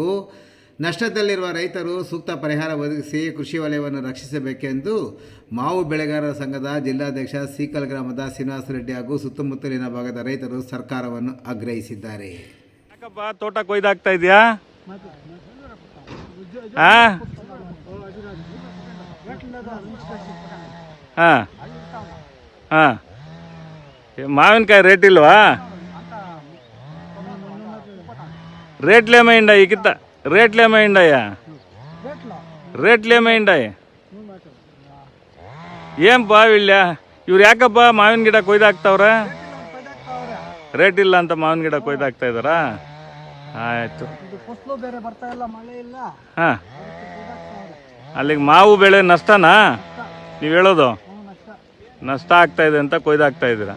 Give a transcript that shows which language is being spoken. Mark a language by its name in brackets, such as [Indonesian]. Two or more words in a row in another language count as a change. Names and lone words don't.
[Kannada] ನಷ್ಟದಲ್ಲಿರುವ ರೈತರು ಸೂಕ್ತ ಪರಿಹಾರ ಒದಗಿಸಿ ಕೃಷಿ ವಲಯವನ್ನು ರಕ್ಷಿಸಬೇಕೆಂದು ಮಾವು ಬೆಳೆಗಾರರ ಸಂಘದ ಜಿಲ್ಲಾಧ್ಯಕ್ಷ ಸೀಕಲ್ ಗ್ರಾಮದ ಶ್ರೀನಿವಾಸ ರೆಡ್ಡಿ ಹಾಗೂ ಸುತ್ತಮುತ್ತಲಿನ ಭಾಗದ ರೈತರು ಸರ್ಕಾರವನ್ನು ಆಗ್ರಹಿಸಿದ್ದಾರೆ. ಯಾಕಪ್ಪ ತೋಟ ಕೊಯ್ದಾಗ್ತಾ ಇದೆಯಾ? ಹಾಂ ಹಾಂ ಹಾಂ [Telugu] మామినకాయ రేట్ ఇల్వా? రేట్లు ఏమైండాయి? కింద రేట్లు ఏమైండాయా? రేట్లు ఏమైండాయి? [Kannada] ఏం ಬಾ వీళ్ళ ಇವ್ರು ಯಾಕಪ್ಪ ಮಾವಿನ ಗಿಡ ಕೊಯ್ದಾಕ್ತಾವ್ರ? ರೇಟ್ ಇಲ್ಲ ಅಂತ ಮಾವಿನ ಗಿಡ ಕೊಯ್ದಾಕ್ತಾ ಇದ್ದಾರಾ? ಆಯಿತು. ಹಾಂ, ಅಲ್ಲಿಗೆ ಮಾವು ಬೆಳೆ ನಷ್ಟನಾ ನೀವು ಹೇಳೋದು? ನಷ್ಟ ಆಗ್ತಾ ಇದೆ ಅಂತ ಕೊಯ್ದಾಕ್ತಾ ಇದ್ದೀರಾ.